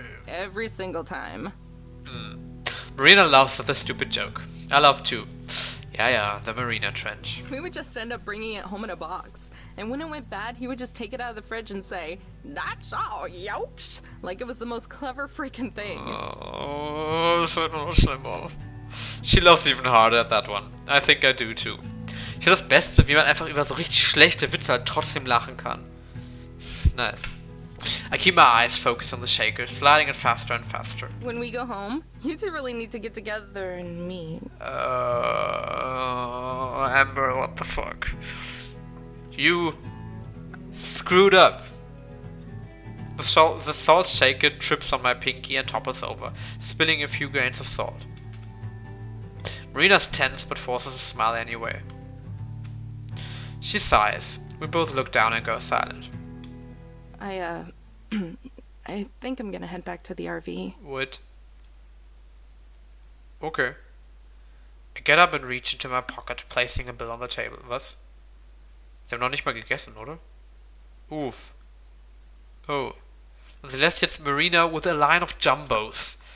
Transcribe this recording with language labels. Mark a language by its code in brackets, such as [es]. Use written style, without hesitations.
[en] Every single time. Marina laughs at the stupid joke. I laugh too. Yeah, the Marina trench. We would just end up bringing it home in a box. And when it went bad, he would just take it out of the fridge and say, "That's all, yokes!" Like it was the most clever freaking thing. [de] Oh, das wird nur noch schlimmer. [en] She laughs even harder at that one. I think I do too. [de] Ich finde das Beste, wie man einfach über so richtig schlechte Witze halt trotzdem lachen kann. [en] Nice. I keep my eyes focused on the shaker, sliding it faster and faster. When we go home, you two really need to get together and meet. Amber, what the fuck? You screwed up. The salt shaker trips on my pinky and topples over, spilling a few grains of salt. Marina's tense but forces a smile anyway. She sighs. We both look down and go silent. I think I'm gonna head back to the RV. Would. Okay. I get up and reach into my pocket, placing a bill on the table. [de] Was? Sie haben noch nicht mal gegessen, oder? Uff. Oh. [en] Und sie lässt jetzt Marina with a line of jumbos.